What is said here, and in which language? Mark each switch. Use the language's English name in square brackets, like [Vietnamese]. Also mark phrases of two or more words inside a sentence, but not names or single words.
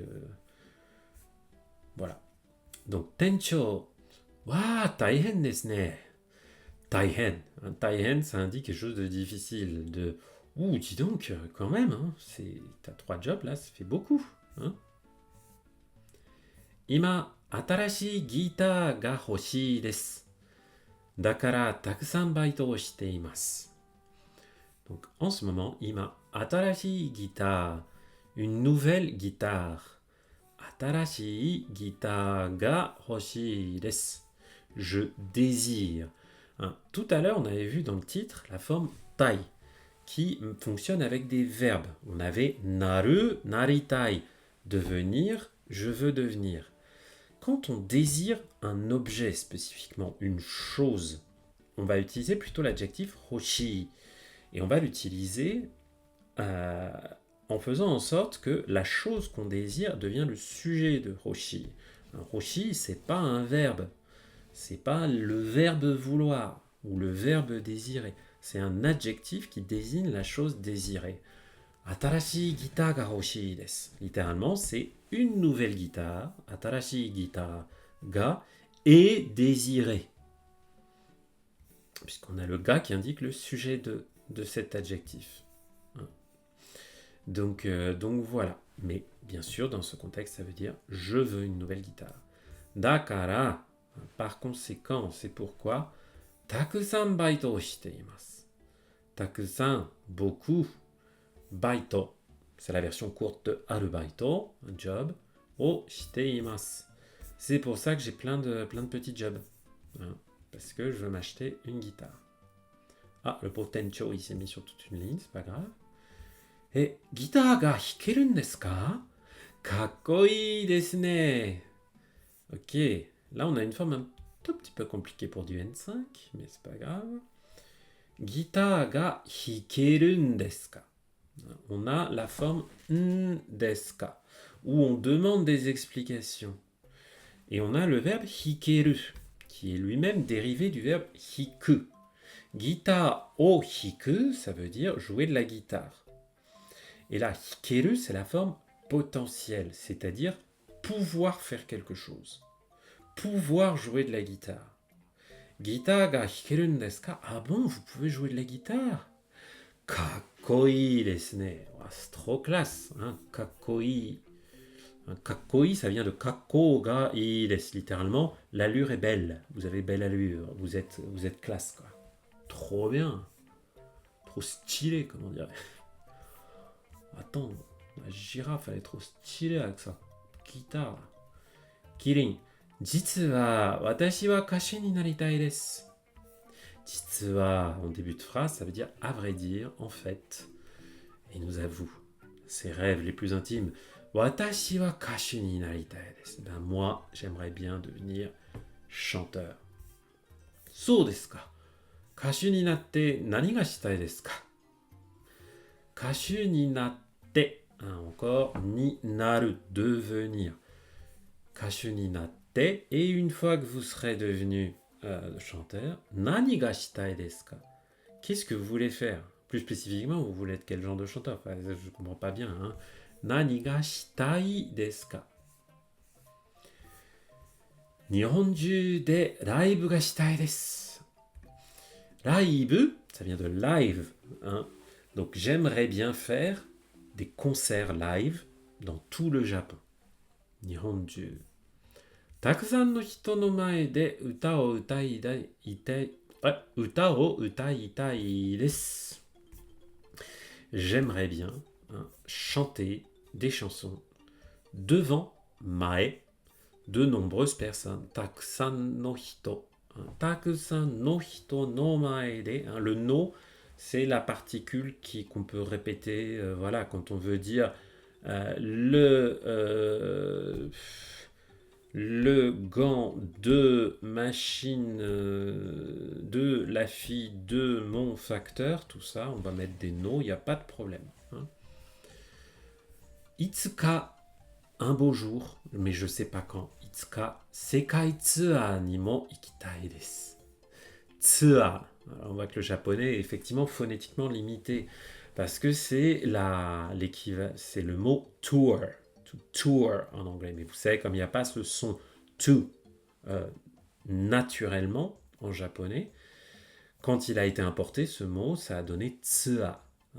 [French] voilà. Donc, tencho. [Japanese] Wa, 大変ですね。大変. Taihen, [French] ça indique quelque chose de difficile, de Ouh, dis donc, quand même, hein, t'as 3 jobs là, ça fait beaucoup. Hein. [Japanese] 今、新しいギターが欲しいです. だからたくさんバイトをしています. [French] Donc en ce moment, [Japanese] 今、新しいギター, [French] une nouvelle guitare. [Japanese] 新しいギターが欲しいです. [French] Je désire. Hein, tout à l'heure, on avait vu dans le titre la forme tai qui fonctionne avec des verbes. On avait [Japanese] なる、なりたい, [French] devenir, je veux devenir. Quand on désire un objet spécifiquement, une chose, on va utiliser plutôt l'adjectif hoshi. Et on va l'utiliser en faisant en sorte que la chose qu'on désire devient le sujet de hoshi. Un hoshi, c'est pas un verbe. C'est pas le verbe vouloir ou le verbe désirer. C'est un adjectif qui désigne la chose désirée. [Japanese] 新しいギターが欲しいです. [French] Littéralement, c'est une nouvelle guitare. [Japanese] 新しいギターが [French] est désirée. Puisqu'on a le ga qui indique le sujet de cet adjectif. Donc voilà. Mais bien sûr, dans ce contexte, ça veut dire je veux une nouvelle guitare. [Japanese] Dakara, [French] par conséquent, c'est pourquoi [Japanese] たくさんバイトをしています. Takusan, [French] beaucoup. Baito, c'est la version courte de arubaito, un job. [Japanese] をしています. [French] C'est pour ça que j'ai plein de petits jobs. Hein, parce que je veux m'acheter une guitare. Ah, le pauvre Tencho, il s'est mis sur toute une ligne, c'est pas grave. [Japanese] Et ギターが弾けるですか? かっこいいですね. [French] Ok, là on a une forme un tout petit peu compliquée pour du N5, mais c'est pas grave. [Japanese] ギターが弾けるですか? [French] On a la forme [Japanese] んですか, [French] où on demande des explications. Et on a le verbe hikeru, qui est lui-même dérivé du verbe hiku. [Japanese] ギターを弾く, [French] ça veut dire jouer de la guitare. Et là, hikeru, c'est la forme potentielle, c'est-à-dire pouvoir faire quelque chose. Pouvoir jouer de la guitare. [Japanese] ギターが弾けるですか? [French] Ah bon, vous pouvez jouer de la guitare? [Japanese] かっこいいですね. [French] C'est trop classe. Hein? [Japanese] かっこいい。かっこいい, [French] ça vient de [Japanese] 格好がいいです. [French] Littéralement, l'allure est belle. Vous avez belle allure. Vous êtes classe, quoi. Trop bien. Trop stylé, comme on dirait. Attends, la girafe, elle est trop stylée avec sa guitare. [Japanese] キリン。実は私は歌手になりたいです. 実は, [French] en début de phrase, ça veut dire à vrai dire, en fait. Et il nous avoue ses rêves les plus intimes. [Japanese] 私は歌手になりたいです. [French] Ben moi, j'aimerais bien devenir chanteur. [Japanese] そうですか？歌手になって何がしたいですか? Kashu ni natte, encore, ni naru, devenir. 歌手になって, [French] et une fois que vous serez devenu chanteur, [Japanese] 何がしたいですか? [French] Qu'est-ce que vous voulez faire? Plus spécifiquement, vous voulez être quel genre de chanteur? Enfin, je ne comprends pas bien. Hein. [Japanese] 何がしたいですか？日本中でライブがしたいです. [French] Raibu, ça vient de live. Hein. Donc j'aimerais bien faire des concerts live dans tout le Japon. [Japanese] 日本中。たくさんの人の前で歌を歌いたいです. [French] J'aimerais bien chanter des chansons devant mae, de nombreuses personnes. [Japanese] たくさんの人。たくさんの人の前で. [French] Le no, c'est la particule qu'on peut répéter voilà, quand on veut dire le gant de machine de la fille de mon facteur, tout ça, on va mettre des no, il n'y a pas de problème. Hein. Itsuka, un beau jour, mais je sais pas quand. [Japanese] いつか、世界ツアーにも行きたいです. Tsuha. [French] On voit que le japonais est effectivement phonétiquement limité parce que c'est c'est le mot tour, [English] to tour [French] en anglais. Mais vous savez, comme il n'y a pas ce son to naturellement en japonais, quand il a été importé, ce mot, ça a donné tsuha.